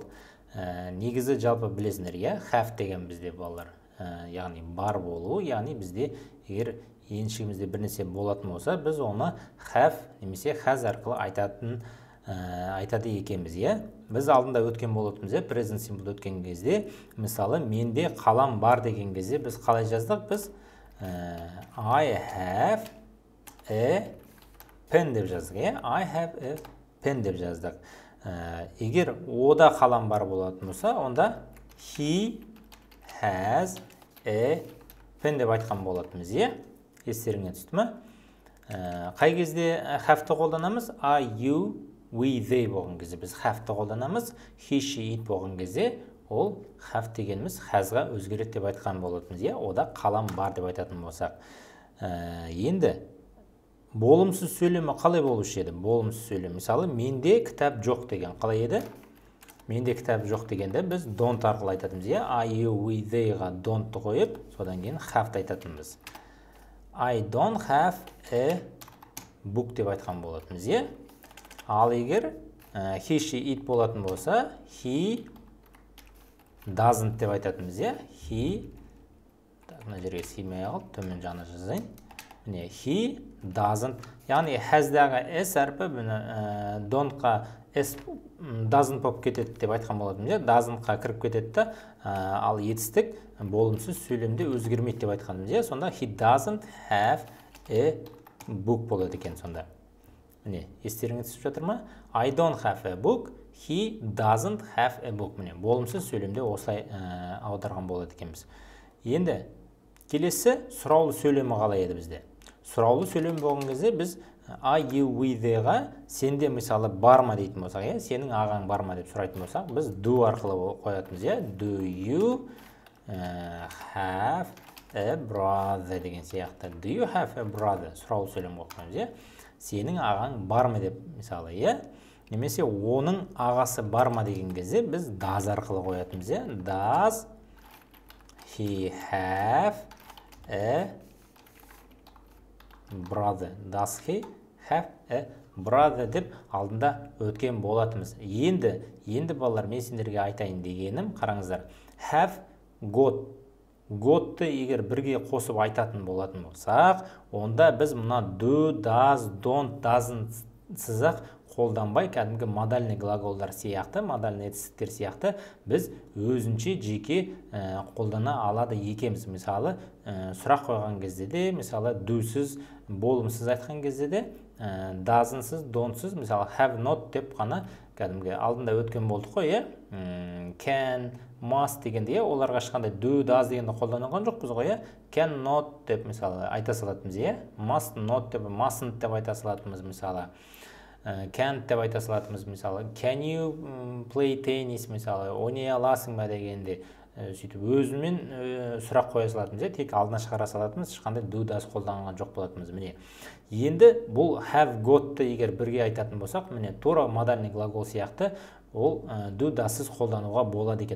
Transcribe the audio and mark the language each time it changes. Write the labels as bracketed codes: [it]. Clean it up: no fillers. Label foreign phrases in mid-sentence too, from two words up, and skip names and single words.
[kk] Негізі жалпы білесіңдер, have деген бізде балалар, яғни бар болу, яғни бізде егер еншігімізде бір нәрсе болатын болса, біз оны have немесе has арқылы айтады екенбіз, Біз алдында өткен болатынбыз, [en] present simple [kk] өткен кезде, мысалы, менде қалам бар деген кезде біз қалай жаздық? [en] Біз I have a pen [kk] деп жаздық, [en] I have a pen [kk] деп жаздық. Егер ода қалам бар болатын болса, онда [en] he has a pen [kk] деп айтқан болатынбыз, Естеріңе түсті ме? Қай кезде have-ті қолданамыз? [en] I, you, we, they [kk] болған кезде біз have-ті қолданамыз. [en] He, she, it [kk] болған кезде ол have дегеніміз has-ға өзгереді деп айтқан болатынбыз, Ода қалам бар деп айтатын болсақ. Енді болымсыз сөйлемі қалай болушы еді? Болымсыз сөйлем. Мысалы, менде кітап жоқ деген қалай еді? Менде кітап жоқ дегенде біз don't арқылы айтатынбыз, [en] I, you, we, they-ға don't-ты [kk] қойып, содан кейін have-ті айтатынбыз. [en] I don't have a book [kk] деп айтқан болатынбыз, Ал егер [en] he, she, it [kk] болатын болса, [en] he doesn't [kk] деп айтатынбыз, He, мына жерге сыймай қалып, төмен жағына жазайын. Міне, [en] he doesn't, [kk] яғни has-дағы s әрпі don't-қа s doesn't болып кетеді деп айтқан болатынбыз, Doesn't-қа кіріп кетеді, ал етістік болымсыз сөйлемде өзгермейді деп айтқанымыз, Сонда [en] he doesn't have a book [kk] болады екен сонда. Міне, естеріңе түсіп жатыр ма? [en] I don't have a book, he doesn't have a book. [kk] Міне, болымсыз сөйлемде осылай аударған болады екенбіз. Енді келесі сұраулы сөйлемі қалай еді бізде? Сұраулы сөйлем болған кезде біз [en] I, you, we, [kk] they-ға сенде мысалы бар ма дейтін болсақ, сенің ағаң бар ма деп сұрайтын болсақ, біз do арқылы қоятынбыз, [en] Do you have a brother [kk] деген сияқты. [en] Do you have a brother? [kk] Сұраулы сөйлем қойғанбыз, Сенің ағаң бар ма деп, мысалы, Немесе оның ағасы бар ма деген кезде біз does арқылы қоятынбыз, [en] Does he have a brother? Does he have a brother [kk] деп алдында өткен болатымыз. Енді балалар, мен сендерге айтайын дегенім, қараңыздар. [en] Have got. [kk] Got-ты егер бірге қосып айтатын болатын болсақ, онда біз мұна [en] do, does, don't, doesn't [kk] сызақ қолданбай, кәдімгі [ru] модальный глаголдар [kk] сияқты, модальный етістіктер сияқты, біз өзінше жеке қолдана алады екенбіз. Мысалы, сұрақ қойған кезде де, мысалы, do-сыз, болымсыз айтқан кезде де, doesn't-сыз, don't-сыз, мысалы, [en] have not [kk] деп қана кәдімгі алдында өткен болдық қой, can, must дегенде, оларға ешқандай [en] do, does [kk] дегенді қолданылған жоқпыз ғой, [en] can not [kk] деп мысалы айта салатынбыз, [en] must not [kk] деп, mustn't деп айта салатынбыз, мысалы, can't деп айта салатынбыз, мысалы, [en] can you play tennis, [kk] мысалы, ойнай аласың ба дегенде, сөйтіп өзімен сұрақ қоя салатынбыз, тек алдына шығара салатынбыз, ешқандай [en] do, does [kk] қолданылған жоқ болатынбыз. Міне, енді бұл [en] have got- [kk] ты егер бірге айтатын болсақ, міне, тура [ru] модальный глагол [kk] сияқты, ол [en] do, does-сыз [kk] қолдануға болады екен.